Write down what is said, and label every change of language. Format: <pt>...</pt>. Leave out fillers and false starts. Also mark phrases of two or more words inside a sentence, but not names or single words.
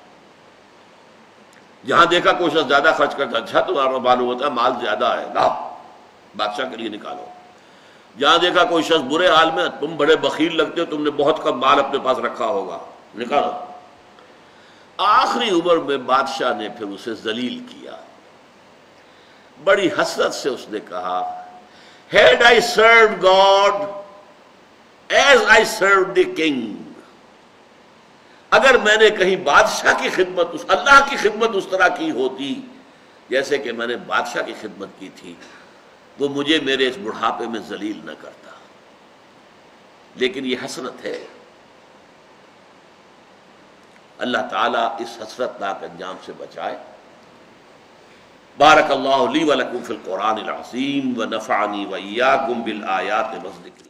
<ur>جہاں دیکھا کوئی شخص زیادہ خرچ کرتا، اچھا تمہارا معلوم ہوتا ہے مال زیادہ ہے، لاؤ بادشاہ کے لیے نکالو۔ جہاں دیکھا کوئی شخص برے حال میں، تم بڑے بخیل لگتے ہو، تم نے بہت کم مال اپنے پاس رکھا ہوگا، نکالو۔ آخری عمر میں بادشاہ نے پھر اسے ذلیل کیا، بڑی حسرت سے اس نے کہا</ur> <en>had I served God as I served the king،</en> <ur>اگر میں نے کہیں بادشاہ کی خدمت، اللہ کی خدمت اس طرح کی ہوتی جیسے کہ میں نے بادشاہ کی خدمت کی تھی، وہ مجھے میرے اس بڑھاپے میں ذلیل نہ کرتا۔ لیکن یہ حسرت ہے، اللہ تعالیٰ اس حسرت ناک انجام سے بچائے۔</ur> <ar>بارک اللہ لی ولکم فی القرآن العظیم ونفعنی وإیاکم بالآیات والذکر</ar>